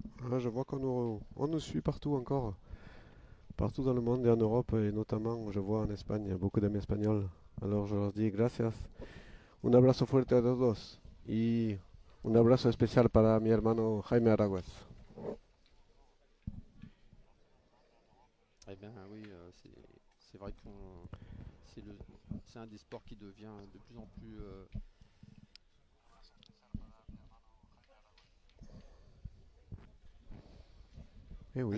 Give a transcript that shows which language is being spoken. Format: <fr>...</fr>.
<fr>Là, je vois qu'on nous suit partout encore. Partout dans le monde et en Europe, et notamment, je vois en Espagne, il y a beaucoup d'amis espagnols. Alors je leur dis gracias.</fr> <es>Un abrazo fuerte a todos. Y un abrazo especial para mi hermano Jaime Araguez.</es> <fr>Eh bien oui, c'est vrai que c'est un des sports qui devient de plus en plus Et oui,</fr>